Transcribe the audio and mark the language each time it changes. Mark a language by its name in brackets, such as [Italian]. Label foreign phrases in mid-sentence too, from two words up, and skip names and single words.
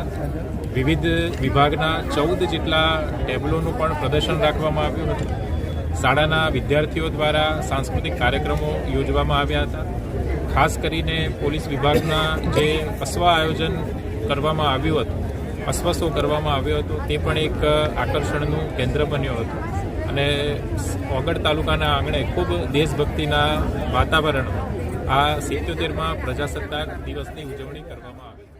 [Gujarati] વિવિધ વિભાગના 14 જેટલા ટેબલોનું પણ પ્રદર્શન રાખવામાં આવ્યું હતું। શાળાના વિદ્યાર્થીઓ દ્વારા સાંસ્કૃતિક કાર્યક્રમો યોજવામાં આવ્યા હતા। ખાસ કરીને પોલીસ વિભાગના જે પસ્વા આયોજન કરવામાં આવ્યું હતું, પસ્વશો કરવામાં આવ્યો હતો તે પણ એક આકર્ષણનું કેન્દ્ર બન્યો હતો અને ઓગળ તાલુકાના આંગણે ખૂબ દેશભક્તિના વાતાવરણમાં આ 77મા પ્રજાસત્તાક દિવસની ઉજવણી કરવામાં